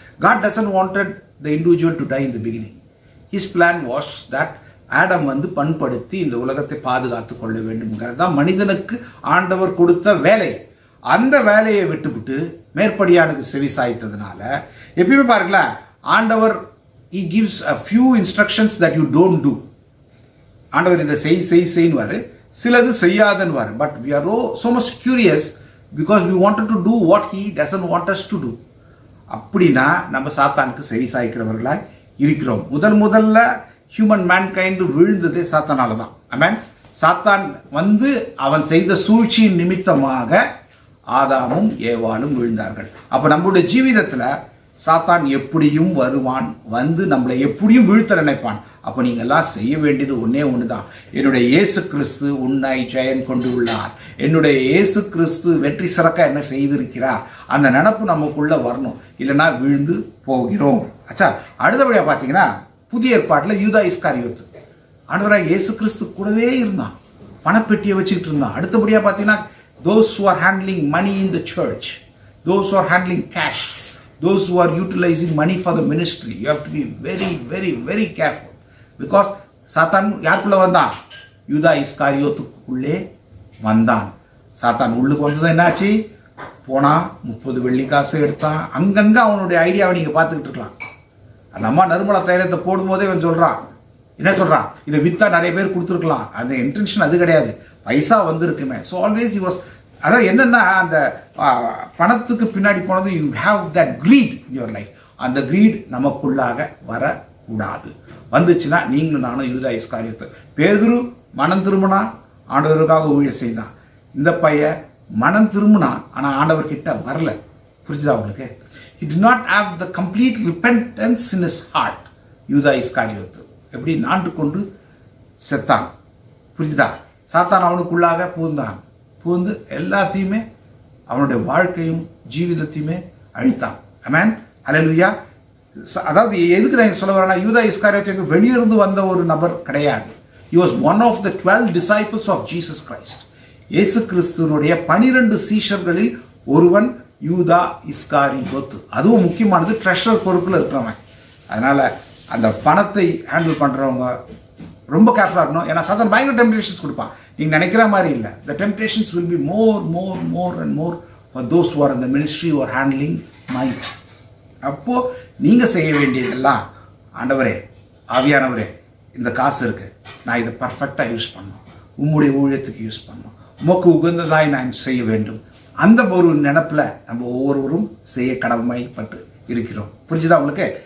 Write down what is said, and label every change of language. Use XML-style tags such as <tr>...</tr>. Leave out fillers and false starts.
<en>God doesn't wanted the individual to die in the beginning.</en> <ta>His plan was that Adam வந்து பண்படுத்தி இந்த உலகத்தை பாதுகாத்து கொள்ள வேண்டும்ங்கிறது தான் மனிதனுக்கு ஆண்டவர் கொடுத்த வேலை. அந்த வேலையை விட்டுவிட்டு மேற்படியானுக்கு செவி சாய்த்ததுனால எப்பயுமே பாருங்களேன், ஆண்டவர்</ta> <en>he gives a few instructions that you don't do.</en> <ta>ஆண்டவர் இதை செய்வாரு, சிலது செய்யாதன்வாரு. But</ta> <en>we are so much curious because we wanted to do what he doesn't want us to do.</en> <ta>அப்படின்னா நம்ம சாத்தானுக்கு செவி சாய்க்கிறவர்களாக இருக்கிறோம். முதல்ல ஹியூமன் மேன்கைண்ட் விழுந்ததே சாத்தானால தான். ஆமென். சாத்தான் வந்து அவன் செய்த சூழ்ச்சியின் நிமித்தமாக ஆதாமும் ஏவாளும் விழுந்தார்கள். அப்ப நம்மளுடைய ஜீவிதத்துல சாத்தான் எப்படியும் வருவான், வந்து நம்மளை எப்படியும் வீழ்த்த நினைப்பான். அப்போ நீங்க எல்லாம் செய்ய வேண்டியது ஒன்னே ஒண்ணுதான். என்னுடைய இயேசு கிறிஸ்து உன்னை ஜெயம் கொண்டு உள்ளார். என்னுடைய இயேசு கிறிஸ்து வெற்றி சிறக்க என்ன செய்திருக்கிறார். அந்த நினப்பு நமக்குள்ள வரணும், இல்லைன்னா விழுந்து போகிறோம். ஆச்சா, அடுத்தபடியா பார்த்தீங்கன்னா புதிய ஏற்பாட்டில் யூதா இஸ்காரியோத்து ஆண்டவராக இயேசு கிறிஸ்து கூடவே இருந்தான், பணப்பெட்டியை வச்சுக்கிட்டு இருந்தான். அடுத்தபடியா பார்த்தீங்கன்னா</ta> <en>those who are handling money in the church, those who are handling cash, those who are utilizing money for the ministry, you have to be very very very careful because</en> <ta>சாத்தான் யாருக்குள்ள வந்தான்? யூதா இஸ்காரியோத்துக்குள்ளே வந்தான். சாத்தான் உள்ளுக்கு வந்தது என்னாச்சு? போனா 30 வெள்ளிக்காசு எடுத்தான். அங்கங்க அவனுடைய ஐடியாவை நீங்க பார்த்துக்கிட்டு இருக்கலாம். அந்த அம்மா நறுமண தைலத்தை போடும்போதே இவன் சொல்றான், என்ன சொல்றான்? இதை வித்தா நிறைய பேர் கொடுத்துருக்கலாம். அந்த இன்டென்ஷன் அது கிடையாது, பைசா வந்திருக்குமே.</ta> <en>so always you was,</en> <ta>அதாவது என்னன்னா அந்த பணத்துக்கு பின்னாடி போனது,</ta> <en>You have that greed in your life.</en> <ta>அந்த கிரீட் நமக்குள்ளாக வரக்கூடாது. வந்துச்சுன்னா நீங்களும் நானும் யூதா இஸ்காரியோத்து. பேதுரு மனம் திரும்பினா ஆண்டவருக்காக ஊழியம் செய்தான். இந்த பையன் மனம் திரும்பினா ஆனால் ஆண்டவர்கிட்ட வரல. புரிஞ்சுதா உங்களுக்கு?</ta> <en>He did not have the complete repentance in his heart.</en> <ta>யூதா இஸ்காரியோத்து எப்படி நாண்டு கொண்டு செத்தான். புரிஞ்சுதா? சாத்தான் அவனுக்குள்ளாக புகுந்து எல்லாத்தையுமே அவனுடைய வாழ்க்கையும் ஜீவிதத்தையுமே அழித்தான். ஆமென், ஹல்லேலூயா. அதாவது எதுக்கு நான் சொல்ல வரேன்னா, யூதா இஸ்காரியோத்து வெளியிருந்து வந்த ஒரு நபர் கிடையாது.</ta> <en>He was one of the 12 disciples of Jesus Christ.</en> <ta>இயேசு கிறிஸ்துவனுடைய 12 சீஷர்களில் ஒருவன் யூதா இஸ்காரியோத்து. அதுவும் முக்கியமானது, ட்ரெஷர் பொறுப்பில் இருக்கிறவன். அதனால அந்த பணத்தை ஹேண்டில் பண்றவங்க ரொம்ப கேர்ஃபுல்லாக இருக்கணும். ஏன்னா சாத்தான் பயங்கர டெம்ப்டேஷன்ஸ் கொடுப்பான். நீங்க நினைக்கிற மாதிரி இல்லை.</ta> <en>The temptations will be more and more for those who are in the ministry who are handling money.</en> <ta>அப்போ நீங்க செய்ய வேண்டியதெல்லாம், ஆண்டவரே, ஆவியானவரே, இந்த காசு இருக்கு, நான் இதை பர்ஃபெக்டாக யூஸ் பண்ணணும், உம்முடைய ஊழியத்துக்கு யூஸ் பண்ணணும், உமக்கு உகந்ததாய் நான் செய்ய வேண்டும். அந்த ஒரு நினைப்பில் நம்ம ஒவ்வொருவரும் செய்ய கடமைப்பட்டு இருக்கிறோம். புரிஞ்சுதா உங்களுக்கு?</ta>